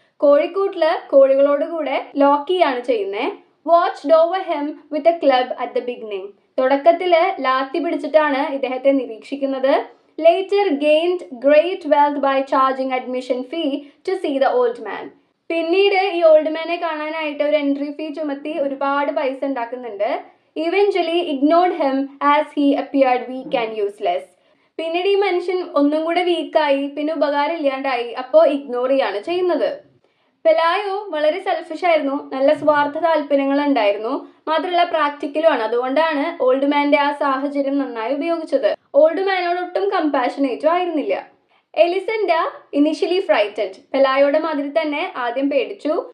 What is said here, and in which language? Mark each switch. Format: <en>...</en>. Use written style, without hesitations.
<ml>കോഴിക്കൂട്ടില് കോഴികളോട് കൂടെ ലോക്ക് ചെയ്യാണ് ചെയ്യുന്നത്.</ml> <en>Watched over him with a club at the beginning.</en> <ml>തുടക്കത്തില് ലാത്തി പിടിച്ചിട്ടാണ് ഇദ്ദേഹത്തെ നിരീക്ഷിക്കുന്നത്.</ml> <en>Later gained great wealth by charging admission fee to see the old man.</en> <ml>പിന്നീട് ഈ ഓൾഡ് മാനെ കാണാനായിട്ട് ഒരു എൻട്രി ഫീ ചുമത്തി ഒരുപാട് പൈസ ഉണ്ടാക്കുന്നുണ്ട്.</ml> <en>Eventually ignored him as he appeared weak and useless.</en> <ml>പിന്നീട് ഈ മനുഷ്യൻ ഒന്നും കൂടെ വീക്കായി, പിന്നെ ഉപകാരം ഇല്ലാണ്ടായി. അപ്പോൾ ഇഗ്നോർ ചെയ്യാണ് ചെയ്യുന്നത്. പെലായോ വളരെ സെൽഫിഷ് ആയിരുന്നു, നല്ല സ്വാർത്ഥ താല്പര്യങ്ങൾ ഉണ്ടായിരുന്നു, മാത്രമല്ല പ്രാക്ടിക്കലും ആണ്. അതുകൊണ്ടാണ് ഓൾഡ് മാന്റെ ആ സാഹചര്യം നന്നായി ഉപയോഗിച്ചത്. ഓൾഡ് മാനോട് ഒട്ടും കമ്പാഷനേറ്റും ആയിരുന്നില്ല.</ml> <en>Elisenda initially frightened.</en> <ml>പെലായോടെ മാതിരി തന്നെ ആദ്യം പേടിച്ചു.</ml>